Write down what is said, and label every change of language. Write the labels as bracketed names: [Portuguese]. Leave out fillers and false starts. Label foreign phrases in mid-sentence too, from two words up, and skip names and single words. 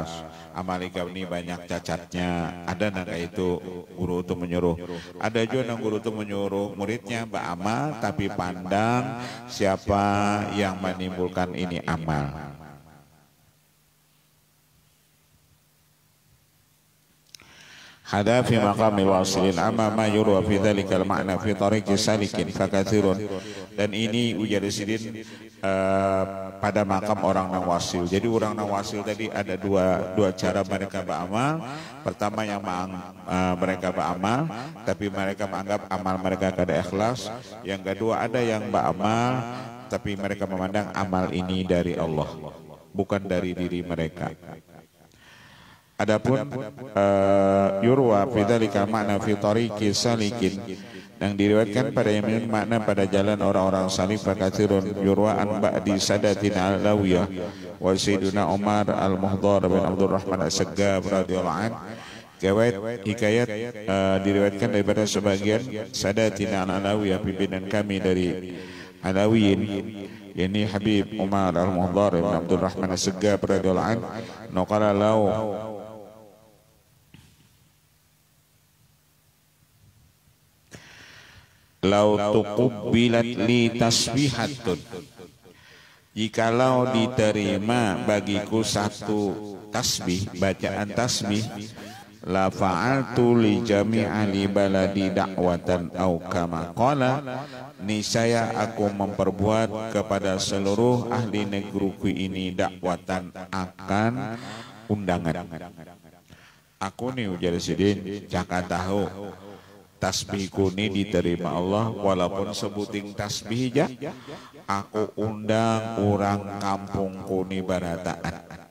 [Banjar] Amal ikam ini banyak cacatnya. Ada yang kayak itu guru itu menyuruh. Ada juga yang guru itu menyuruh muridnya beramal, tapi pandang siapa yang menimbulkan ini amal. [Arabic] هذا في مقام واصلين أما ما يروى في ذلك المعنى في طريق سالكين فكثير. [Banjar] Dan ini ujar sidin pada makam orang nang wasil. Jadi orang nang wasil tadi ada dua cara mereka beramal. Pertama yang mereka beramal tapi mereka menganggap amal mereka kada ikhlas. Yang kedua ada yang beramal tapi mereka memandang amal ini dari Allah, bukan dari diri mereka. [Arabic] Adapun يروى في ذلك معنى في طريق سالكين, [Banjar] yang diriwayatkan pada yang makna pada jalan orang-orang salih, [Arabic] فكثير يروى عن بعض سادات علوية وسيدنا عمر المحضار بن عبد الرحمن السقاف رضي الله عن. [Banjar] Hikayat diriwayatkan daripada sebagian [Arabic] سادات علوية, [Banjar] pimpinan kami dari Alawiyin, ini Habib Umar al-Muhdar bin Abdurrahman as-Saggab [Arabic] رضي الله عن، نقل لو تقبلت لي تسبيحة, [Banjar] jikalau diterima bagiku satu tasbih, bacaan tasbih, [Arabic] لفعلت لجميع أهل بلدي دعوة أو كما قال, [Banjar] niscaya aku memperbuat kepada seluruh ahli negeriku ini dakwatan, akan undangan. Aku nih ujar sidin caka tahu tasbihku ini diterima Allah, walaupun sebuting tasbih aja aku undang orang kampungku ini barataan.